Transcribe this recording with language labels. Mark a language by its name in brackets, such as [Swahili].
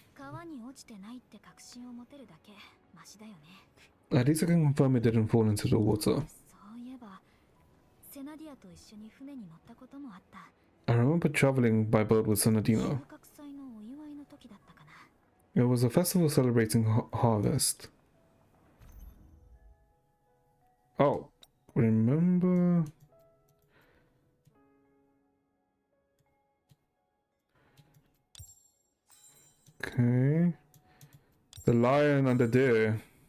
[Japanese] 川に落ちてないって確信を持てるだけマシだよね。 [English] At least I can confirm it didn't fall into the water. [Japanese] そういえば、セナディアと一緒に船に乗ったこともあった。 [English] I remember traveling by boat with [Japanese] 収 [English] Sanadina. [Japanese] 穫祭のお祝いの時だったかな。 [English] It was a festival celebrating harvest. Oh, remember? Okay. The lion and the deer.